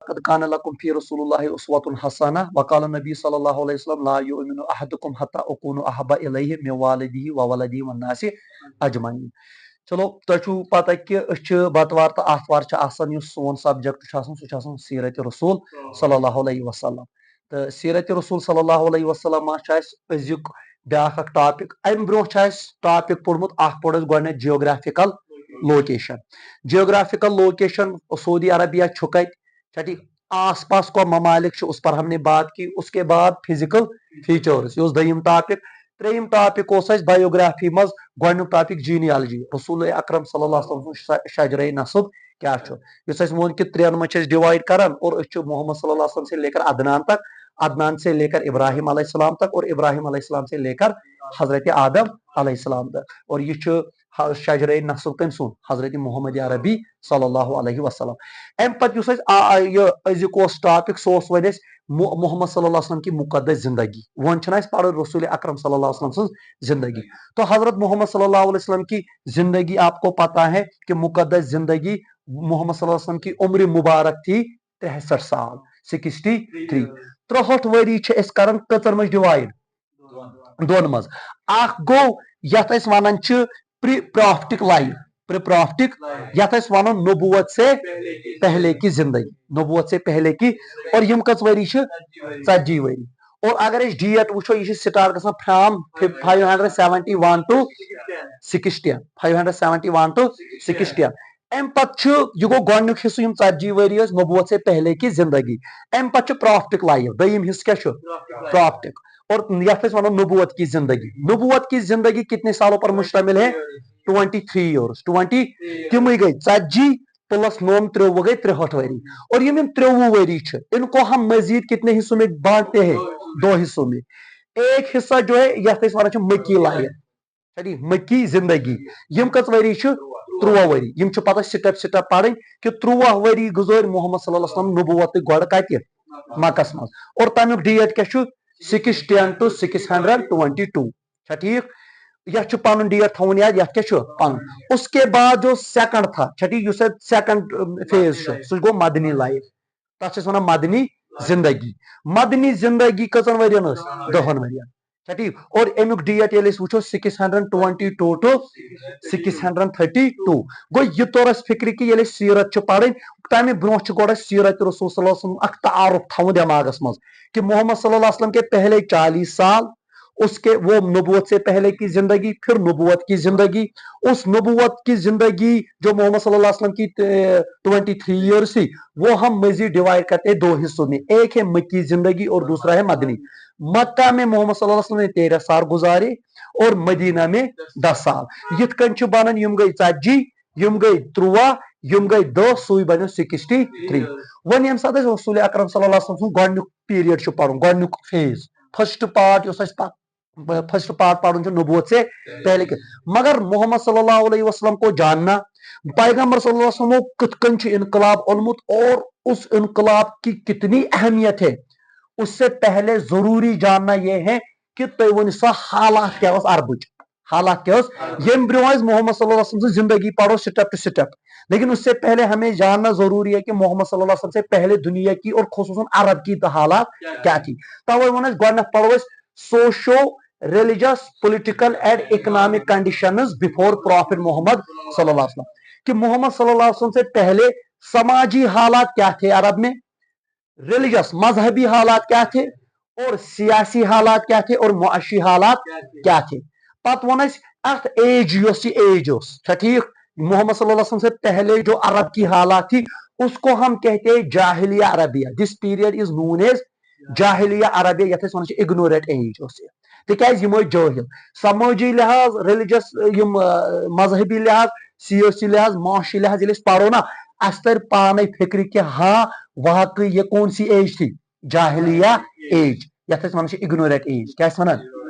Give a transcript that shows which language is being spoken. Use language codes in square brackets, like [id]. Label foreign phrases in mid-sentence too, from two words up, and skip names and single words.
[ar] قد كان لكم في رسول الله أسوة حسنة وقال النبي صلى الله عليه وسلم لا يؤمن أحدكم حتى أكون أحب إليه من والده وولده والناس أجمعين. [ks] چلو تۄہہِ پتہ کہ أسۍ چھِ بتوار تہٕ آتھوار چھِ آسان یُس سون سبجیکٹ چھُ آسان سُہ چھُ آسان سیرت رسول [ar] صلی اللہ علیہ وسلم [ks] تہٕ سیرت رسول [ar] صلی اللہ علیہ وسلم [ks] چھُ اَسہِ أزیُک بیاکھ اکھ ٹاپک امہِ برونٛہہ چھُ اَسہِ ٹاپک پوٚرمُت اکھ پوٚر اَسہِ گۄڈٕنیتھ [en] geographical location geographical location [ks] سعودی عربیہ چھُ کتہِ ٹھیک آس پاس کو ممالک چھُ [ur] اس پر ہم نے بات کی اس کے بعد [en] physical features [ks] یہ اوس دوٚیِم ٹاپک ترٛیٚیِم ٹاپک اوس اَسہِ بایوگرافی منٛز گۄڈٕنیُک ٹاپک جینیالجی رسول اکرم [ar] صلی اللہ علیہ وسلم [ks] سُنٛد شجرے نصب کیاہ چھُ یُس اَسہِ ووٚن کہ ترٛٮ۪ن منٛز چھِ أسۍ ڈِوایڈ کران اور أسۍ چھِ محمد [ar] صلی اللہ علیہ وسلم [ur] سے لے کر عدنان تک عدنان سے لے کر ابراہیم [ar] علیہ السلام [ur] تک اور ابراہیم [ar] علیہ السلام [ur] سے لے کر حضرت آدم علیہ السلام تک [ks] اور یہ چھُ شجرے نصب کٔمۍ سُنٛد [ur] حضرت محمد عربی صلی اللہ [ks] علیہ وسلم امہِ پتہٕ یُس اَسہِ یہِ أزیُک اوس ٹاپک سُہ اوس وۄنۍ اَسہِ محمد [ar] صلی اللہ علیہ وسلم [ur] کی مقدس زندگی [ks] وۄنۍ چھُنہ اَسہِ پرُن رسول اکرم [ur] صلی اللہ علیہ وسلم [ks] سٕنٛز زندگی [ur] تو حضرت محمد صلی اللہ علیہ وسلم کی زندگی آپ کو پتہ ہے کہ مقدس [ks] زندگی محمد صلی اللہ علیہ وسلم [ur] کی عمر مبارک تھی [ks] 63 سال 63 63 ؤری چھِ أسۍ کران کٔژن منٛز ڈِوایڈ دۄن منٛز اکھ گوٚو یتھ أسۍ ونان چھِ [en] pre prophetic life pre prophetic [ks] یتھ أسۍ ونو [ur] نبوت سے پہلے کی زندگی نبوت سے پہلے کی [ks] اور یم کٔژ ؤری چھِ 40 ؤری اور اگر أسۍ ڈیٹ وٕچھو یہِ چھِ سٹارٹ گژھان فرام 571 ٹو 610 571 ٹو 610 امہِ پتہٕ چھُ یہِ گوٚو گۄڈنیُک حصہٕ یِم 40 ؤری ٲسۍ [ur] نبوت سے پہلے کی زندگی [ks] امہِ پتہٕ چھُ [en] prophetic life [ks] دوٚیِم حصہٕ کیاہ چھُ پرافٹک اور یتھ أسۍ ونو [ur] نبوت کی زندگی نبوت کی زندگی کتنے سالوں پر مشتمل ہے 23 ایئرس 20 تمے گئی 40 پلس 9 23 گئی [ks] 63 ؤری اور یم 23 ؤری چھِ [ur] ان کو ہم [ks] مزید کتنے حصوں میں بانٹتے ہیں 2 حصوں میں ایک حصہ جو ہے یتھ أسۍ ونان چھِ [en] Makki life [ks] مکی زندگی یم کٔژ ؤری چھِ 23 ؤری یم چھِ پتہ سٹیپ سٹیپ پرٕنۍ کہ 23 ؤری گُزٲرۍ محمد صلی اللہ علیہ وسلم نبوت گۄڈٕ کتہِ مکس منٛز اور تمیُک ڈیٹ کیاہ چھُ 610 ٹو 622 چھا ٹھیک یتھ چھُ پنُن ڈیٹ تھاوُن یاد یتھ کیاہ چھُ پنُن اس کے بعد جو سیکنڈ تھا چھا ٹھیک یُس اتھ [en] second phase [ks] چھُ سُہ گوٚو [en] Madani life [ks] تتھ چھِ أسۍ ونان مدنی زندگی کٔژن ؤرین ٲس 10 ؤرین چھا ٹھیک اور امیُک ڈیٹ ییٚلہِ أسۍ وٕچھو 622 ٹو 632 گوٚو یہِ توٚر اسہِ فکرِ کہِ ییٚلہِ أسۍ سیرت چھِ پرٕنۍ تمہِ برونٛہہ چھُ گۄڈٕ اسہِ سیرت رسول صلی اللہ علیہ وسلم اکھ تعارف تھاوُن دٮ۪ماغس منٛز [ur] کہ محمد صلی اللہ علیہ وسلم کے پہلے 40 سال اس کے وہ نبوت سے پہلے کی زندگی پھر نبوت کی زندگی اس نبوت کی زندگی جو محمد صلی اللہ علیہ وسلم کی 23 ایئرس تھی وہ ہم مزید ڈیوائڈ کرتے ہیں 2 حصوں میں ایک ہے مکی زندگی اور دوسرا ہے مدنی مکہ میں محمد صلی اللہ علیہ وسلم نے 13 سال گزارے اور مدینہ میں 10 سال [ks] یتھ کن چھُ بنان یم گئی 40 یم گئی 13 یم گئی 10 سُے بنیو 63 وۄنۍ ییٚمہِ ساتہٕ أسۍ رسول اکرم صلی اللہ علیہ وسلم سُنٛد گۄڈنیُک پیریڈ چھُ پرُن گۄڈنیُک فیز [en] first part [ks] یُس اَسہِ [en] first part [ur] پڑھن چھُ نبوت سے پہلے کے مگر [ks] محمد صلی [ur] اللہ علیہ وسلم کو جاننا پیغمبر صلی اللہ علیہ وسلم کو [ks] کتھ کن چھُ انقلاب اونمُت [ur] اور اس انقلاب کی کتنی اہمیت ہے اس سے پہلے ضروری [ks] جاننا یہ ہے کہ تُہۍ ؤنِو سا حالات کیاہ ٲس عربٕچ حالات کیا یم برونٛہہ أسۍ محمد صلی اللہ علیہ وسلم زندگی پڑھو سٹیپ ٹو سٹیپ [ur] لیکن اس سے پہلے ہمیں جاننا ضروری ہے کہ محمد صلی اللہ علیہ وسلم سے پہلے دنیا کی اور خصوصاً عرب کی حالات کیا تھی [ks] توے ووٚن اَسہِ گۄڈنیتھ پڑھو أسۍ [en] socio religious political and economic conditions before Prophet Muhammad [ks] صلی اللہ علیہ وسلم [ur] کہ محمد صلی اللہ علیہ وسلم سے پہلے سماجی حالات کیا تھے عرب میں ریلیجس مذہبی حالات کیا تھے اور سیاسی حالات کیا تھے اور معاشی حالات کیا تھے پتہ ووٚن اَسہِ اتھ ایج یۄس یہ ایج اوس چھا ٹھیک محمد صلی اللہ علیہ وسلم سے پہلے جو عرب کی حالات تھی اس کو ہم کہتے ہیں [ks] جاہلیہ عربیہ [en] this period is known as [ks] جاہلیہ عربیہ یتھ أسۍ ونان چھِ [en] ignorant age [ks] اوس یہ تِکیازِ یِم ٲسۍ جٲہل سمٲجی لحاظ ریلیجس یم مذہبی لحاظ سیاسی لحاظ معاشی لحاظ ییٚلہِ أسۍ پرو نا اسہِ تر پانے فکر [ur] کہ ہاں واقعی یہ کون سی ایج تھی جاہلیہ ایج [ks] یتھ أسۍ ونان چھِ [en] ignorant age [ks] کیاہ ٲسۍ ونان